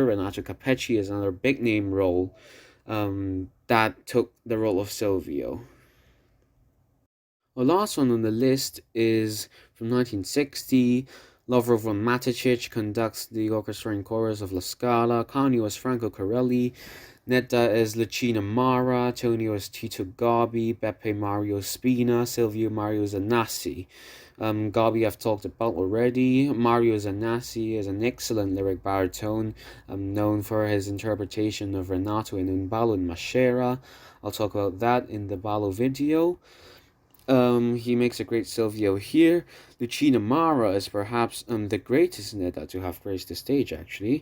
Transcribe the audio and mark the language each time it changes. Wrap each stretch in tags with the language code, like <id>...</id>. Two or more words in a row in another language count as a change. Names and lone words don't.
<en>Renato Capecci is another big-name role that took the role of Silvio. The last one on the list is from 1960. Lovro von Matacic conducts the orchestra and chorus of La Scala. Canio is Franco Corelli. Netta is Lucina Mara. Tonio is Tito Gobbi. Beppe Mario Spina. Silvio Mario Zanassi. Gobbi I've talked about already. Mario Zanassi is an excellent lyric baritone, known for his interpretation of Renato in Un ballo in Maschera. I'll talk about that in the ballo video. He makes a great Silvio here. Lucina Mara is perhaps the greatest Neda to have graced the stage, actually.</en>